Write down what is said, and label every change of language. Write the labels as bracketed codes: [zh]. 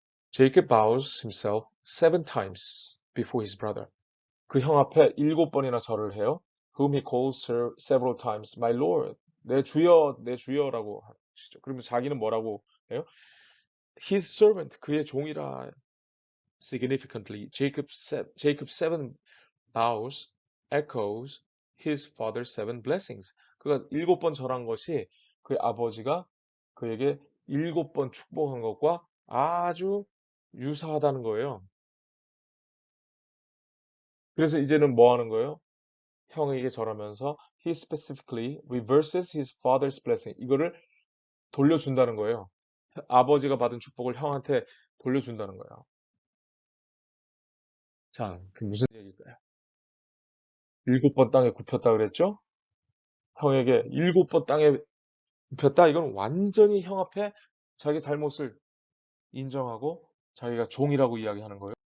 [en] Jacob bows himself 7 times before his brother. [ko] 그 형 앞에 7번이나 절을 해요. [en] Whom he calls several times, my lord. [ko] 내 주여라고 하시죠. 그러면 자기는 뭐라고 해요? [en] His servant, [ko] 그의 종이라. [en] Significantly, Jacob seven vows echoes his father's seven blessings. [ko] 그가 7번 절한 것이 그의 아버지가 그에게 7번 축복한 것과 아주 유사하다는 거예요. 그래서 이제는 뭐 하는 거예요? 형에게 절하면서 [en] he specifically reverses his father's blessing. [ko] 이거를 돌려준다는 거예요. 아버지가 받은 축복을 형한테 돌려준다는 거예요. 자, 그 무슨 얘기일까요? 7번 땅에 굽혔다 그랬죠? 형에게 7번 땅에 굽혔다? 이건 완전히 형 앞에 자기 잘못을 인정하고 자기가 종이라고 이야기하는 거예요.